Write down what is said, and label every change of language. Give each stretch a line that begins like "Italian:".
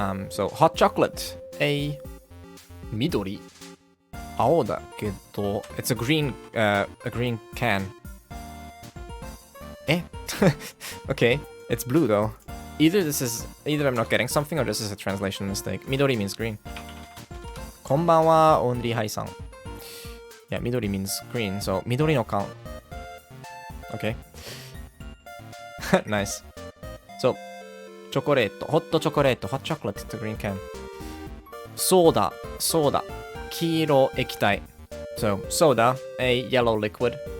English: So hot chocolate. A midori.
Japanese: 青だけど
English: it's a green can. Okay, it's blue though. Either I'm not getting something or this is a translation mistake. Midori means green.
Japanese: こんばんは、オンリーハイさん。
English: Yeah, midori means green, so
Japanese: 緑の缶。
English: Okay. Nice. So,
Japanese: チョコレート、ホットチョコレート、
English: hot chocolate, it's a green can.
Japanese: ソーダ、黄色液体。
English: So, soda, a yellow liquid.